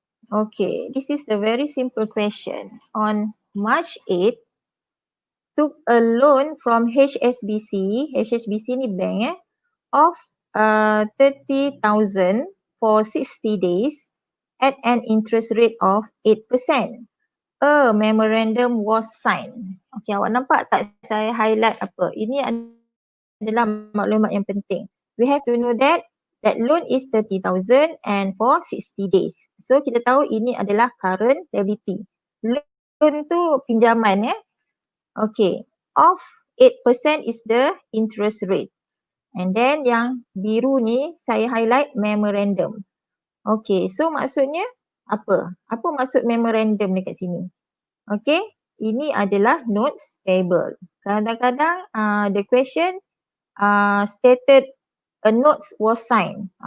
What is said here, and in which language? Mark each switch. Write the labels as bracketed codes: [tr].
[en] Okay, this is the very simple question. On March 8, took a loan from HSBC. HSBC ni bank of 30,000 for 60 days at an interest rate of 8%. A memorandum was signed. [ms] Okay, awak nampak tak saya highlight apa? Ini adalah maklumat yang penting. [en] We have to know that loan is 30,000 and for 60 days. [ms] So kita tahu ini adalah current liability. Loan tu pinjaman [en] Okay, of 8% is the interest rate. And then [ms] yang biru ni saya highlight memorandum. Okay, so maksudnya apa? Apa maksud memorandum dekat sini? Okay, ini adalah notes payable. Kadang-kadang [en] the question stated a notes was signed.